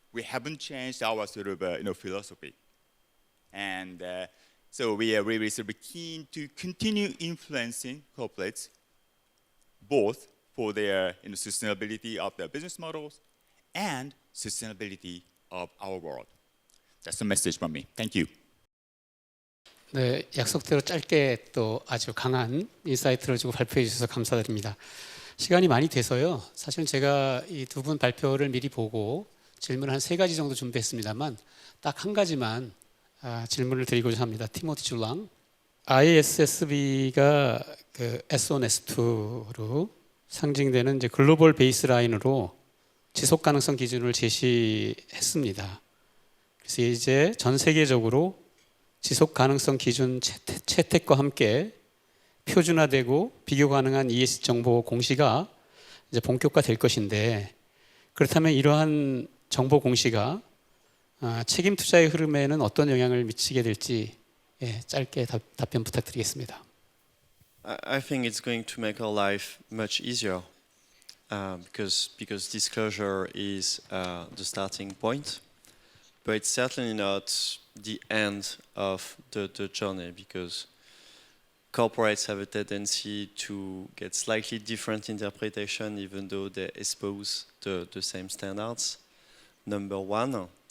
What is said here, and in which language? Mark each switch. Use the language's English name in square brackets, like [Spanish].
[English] We haven't changed our sort of philosophy, and so we are really sort of keen to continue influencing corporates, both for their sustainability of their business models and sustainability of our world. That's the message from me. Thank you. [Korean] 네, 약속대로 짧게 또 아주 강한 인사이트를 주고 발표해 주셔서 감사드립니다. 시간이 많이 돼서요. 사실은 제가 이 두 분 발표를 미리 보고 질문 한 3가지 정도 준비했습니다만 딱 한 가지만 질문을 드리고자 합니다. 티모티 줄랑. ISSB가 그 S1, S2로 상징되는 이제 글로벌 베이스라인으로 지속 가능성 기준을 제시했습니다. 그래서 이제 전 세계적으로 지속 가능성 기준 채택과 함께 표준화되고 비교 가능한 ESG 정보 공시가 이제 본격화될 것인데, 그렇다면 이러한 정보 공시가 책임 투자의 흐름에는 어떤 영향을 미치게 될지 짧게 답변 부탁드리겠습니다. [English] I think it's going to make our life much easier because disclosure is the starting point, but it's certainly not the end of the journey, because corporates have a tendency to get slightly different interpretation even though they espouse the same standards. Number one.